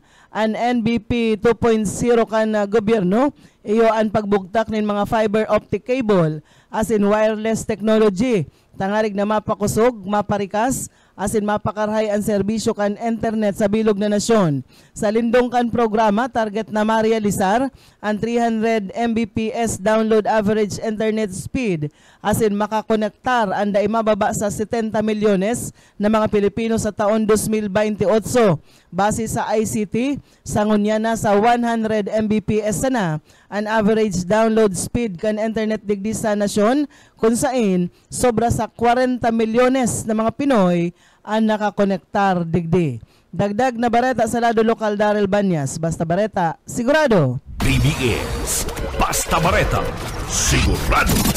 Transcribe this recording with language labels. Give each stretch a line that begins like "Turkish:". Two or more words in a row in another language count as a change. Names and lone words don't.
Bikol: An NBP 2.0 kan gobyerno, iyo ang pagbugtak nin mga
English: fiber optic cable,
Bikol: asin
English: wireless technology,
Bikol: tangarig na mapakusog, maparikas, asin mapakarhay ang serbisyo kan internet sa bilog na nasyon. Sa lindong kan programa, target na marealisar ang 300 Mbps
English: download average internet speed,
Bikol: asin makakonektar ang daimababa sa 70 milyones na mga Pilipino sa taon 2028. Base sa ICT, sangunya na sa 100 Mbps na ang
English: average download speed
Bikol: kan internet digdi sa nasyon, kung saan sobra sa 40 milyones na mga Pinoy ang nakakonektar digdi. Dagdag na bareta sa lado lokal, Daryl Banyas. Basta bareta, sigurado. PBS Basta Bareta, sigurado.